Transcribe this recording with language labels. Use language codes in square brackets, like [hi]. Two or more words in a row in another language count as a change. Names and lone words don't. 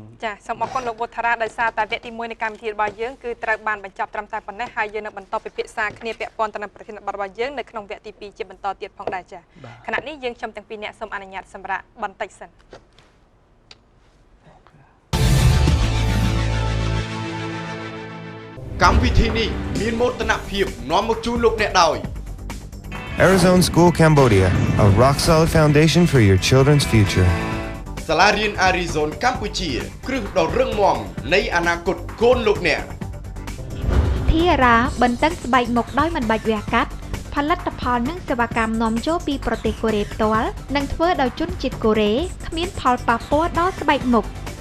[km] ចាសូមអរគុណលោកវុធារាដោយសារតែវគ្គទី1នៃកម្មវិធីរបស់យើងគឺត្រូវបានបញ្ចប់ត្រឹមតែប៉ុណ្ណេះហើយយើងនឹងបន្តពិភាក្សាគ្នាពាក់ព័ន្ធទៅនឹងប្រធានបទរបស់យើងនៅក្នុងវគ្គទី2ជាបន្តទៀតផងដែរចាខណៈនេះយើងខ្ញុំទាំងពីរអ្នកសូមអនុញ្ញាតសម្រាប់បន្តិចសិន កម្មវិធីនេះមានមោទនភាពនាំមកជូនលោកអ្នកដោយ [en] Arizona School Cambodia, a rock-solid foundation for your children's future. [km] សាលារៀន Arizona កម្ពុជាគ្រឹះដ៏រឹងមាំនៃអនាគតកូនលោកអ្នក ធារាបន្ទឹងស្បែកមុខដោយមិនបាច់វះកាត់ផលិតផលនិងសេវាកម្មនាំចូលពីប្រទេសកូរ៉េផ្ទាល់និងធ្វើដោយជនជាតិកូរ៉េគ្មានផលប៉ះពាល់ដល់ស្បែកមុខ